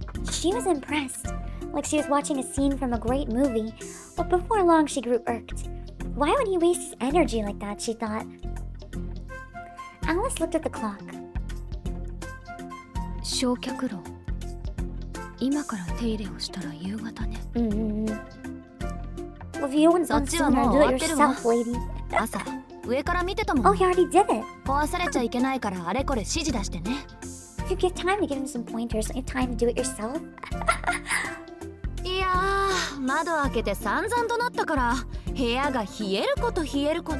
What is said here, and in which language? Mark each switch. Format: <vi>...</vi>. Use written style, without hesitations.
<en>She was impressed, like she was watching a scene from a great movie, but before long she grew irked. Why would he waste his energy like that, she thought. Alice looked at the clock.</en> <ja>焼却炉。今から手入れをしたら夕方ね。</ja> <en>Well, if you don't want sooner, do it yourself, lady.</en> <ja>朝上から見てたもん。</ja> <en>Oh, he already did it.</en> <ja>壊されちゃいけないからあれこれ指示出してね。</ja> <en>If you give time to give him some pointers, don't you have time to do it yourself?</en> <ja>いやー、窓開けて散々となったから部屋が冷えること冷えること。</ja>